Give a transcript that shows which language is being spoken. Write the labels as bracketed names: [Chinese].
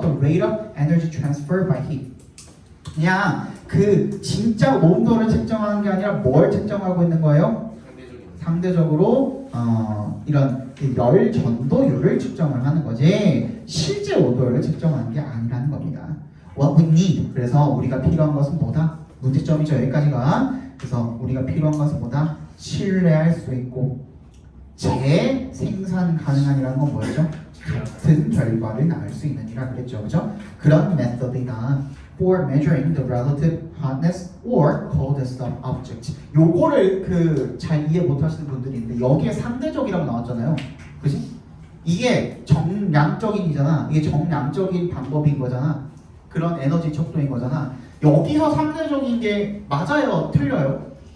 [English] The rate of energy transfer by heat. [Korean] 그냥 그 진짜 온도를 측정하는 게 아니라 뭘 측정하고 있는 거예요? 상대적으로 이런 열 전도율을 측정을 하는 거지 실제 온도를 측정하는 게 아니라는 겁니다. [English] What we need. [Korean] 그래서 우리가 필요한 것은 뭐다? 문제점이죠, 여기까지가. 그래서 우리가 필요한 것은 뭐다? 신뢰할 수 있고 재생산 가능한이라는 건 뭐였죠? 같은 결과를 낳을 수 있는 이라 그랬죠, 그죠? 그런 메서드이다. [English] For measuring the relative hotness or coldness of objects. [Korean] 요거를 잘 이해 못하시는 분들이 있는데 여기에 상대적이라고 나왔잖아요, 그지? 이게 정량적인이잖아. 이게 정량적인 방법인 거잖아. 그런 에너지 척도인 거잖아. 여기서 상대적인 게 맞아요, 틀려요?